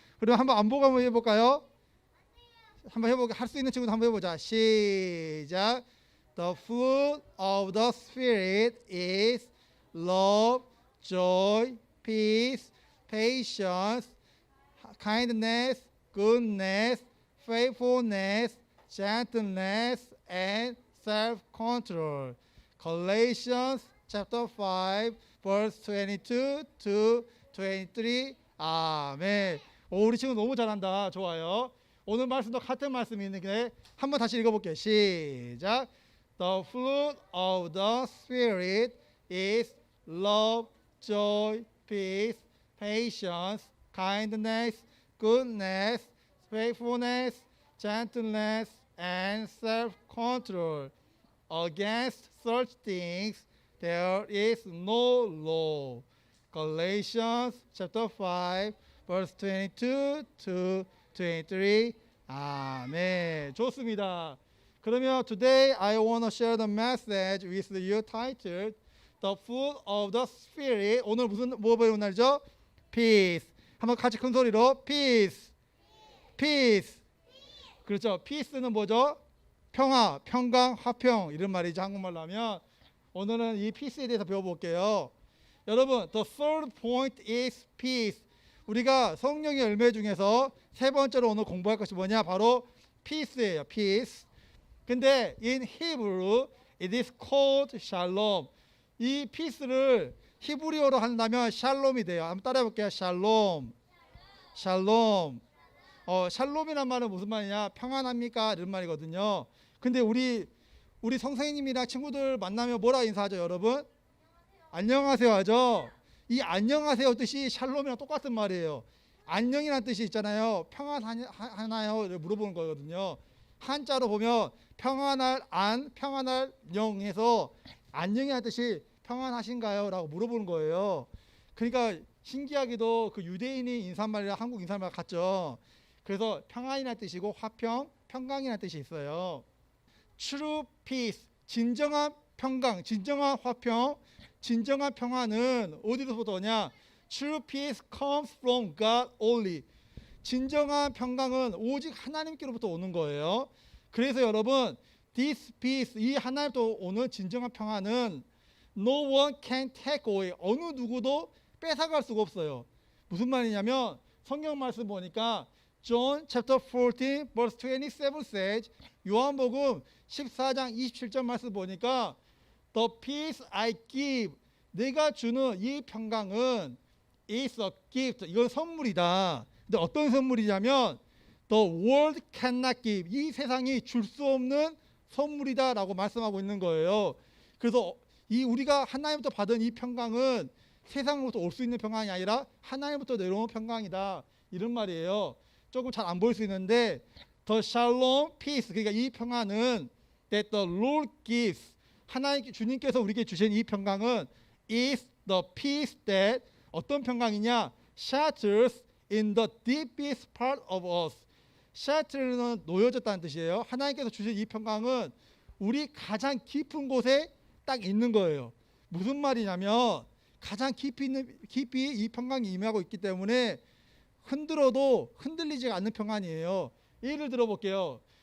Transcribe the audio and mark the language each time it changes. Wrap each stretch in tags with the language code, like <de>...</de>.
<ko>그럼 한번 안보고 한번 해볼까요? 한번 해보게. 할 수 있는 친구도 한번 해보자. 시작.</ko> <en>The fruit of the Spirit is love, joy, peace, patience, kindness, goodness, faithfulness, gentleness, and self-control. Galatians chapter 5, verse 22 to 23.</en> <ko>아멘. 오, 우리 친구 너무 잘한다. 좋아요. 오늘 말씀도 같은 말씀이 있는데 한번 다시 읽어볼게요. 시작.</ko> <en>The fruit of the Spirit is love, joy, peace, patience, kindness, goodness, faithfulness, gentleness, and self-control. Against such things there is no law. Galatians chapter 5, verse 22 to 23.</en> <ko>아멘. 좋습니다. 그러면</ko> <en>today I want to share the message with you titled The Fruit of the Spirit.</en> <ko>오늘 뭐 배우는 날이죠? Peace. 한번 같이 큰 소리로 Peace. Peace. 그렇죠. Peace는 뭐죠? 평화, 평강, 화평 이런 말이죠. 한국말로 하면. 오늘은 이 peace에 대해서 배워볼게요. 여러분,</ko> <en>the third point is peace.</en> <ko>우리가 성령의 열매 중에서 세 번째로 오늘 공부할 것이 뭐냐? 바로 peace예요. peace. 근데</ko> <en>in Hebrew it is called shalom.</en> <ko>이 peace를 히브리어로 한다면 샬롬이 돼요. 한번 따라해 볼게요. 샬롬. 샬롬. 샬롬이란 말은 무슨 말이냐? 평안합니까? 이런 말이거든요. 근데 우리 선생님이랑 친구들 만나면 뭐라 인사하죠, 여러분? 안녕하세요 하죠. 이 안녕하세요 뜻이 샬롬이랑 똑같은 말이에요. 안녕이라는 뜻이 있잖아요. 평안하나요? 물어보는 거거든요. 한자로 보면 평안할 안, 평안할 영에서 안녕이라는 뜻이 평안하신가요? 라고 물어보는 거예요. 그러니까 신기하게도 그 유대인이 인사말이랑 한국 인사말 같죠. 그래서 평안이라는 뜻이고 화평, 평강이라는 뜻이 있어요.</ko> <en>True peace,</en> <ko>진정한 평강, 진정한 화평, 진정한 평안은 어디서부터 오냐?</ko> <en>True peace comes from God only.</en> <ko>진정한 평강은 오직 하나님께로부터 오는 거예요. 그래서 여러분</ko> <en>this peace,</en> <ko>이 하나님부터 오는 진정한 평안은</ko> <en>no one can take away,</en> <ko>어느 누구도 뺏어갈 수가 없어요. 무슨 말이냐면 성경 말씀 보니까</ko> <en>John chapter 14 verse 27 says,</en> <ko>요한복음 14장 27절 말씀 보니까</ko> <en>The peace I give,</en> <ko>내가 주는 이 평강은</ko> <en>is a gift,</en> <ko>이건 선물이다. 근데 어떤 선물이냐면</ko> <en>The world cannot give,</en> <ko>이 세상이 줄 수 없는 선물이다 라고 말씀하고 있는 거예요. 그래서 이 우리가 하나님부터 받은 이 평강은 세상으로부터 올 수 있는 평강이 아니라 하나님부터 내려오는 평강이다, 이런 말이에요. 조금 잘 안 보일 수 있는데</ko> <en>The shalom peace,</en> <ko>그러니까 이 평안은</ko> <en>that the Lord gives,</en> <ko>하나님 주님께서 우리에게 주신 이 평강은</ko> <en>is the peace that,</en> <ko>어떤 평강이냐,</ko> <en>shelters in the deepest part of us.</en> <ko>shelter는 놓여졌다는 뜻이에요. 하나님께서 주신 이 평강은 우리 가장 깊은 곳에 딱 있는 거예요. 무슨 말이냐면 가장 깊이 이 평강이 임하고 있기 때문에 흔들어도 흔들리지 않는 평안이에요. 예를 들어 볼게요.</ko>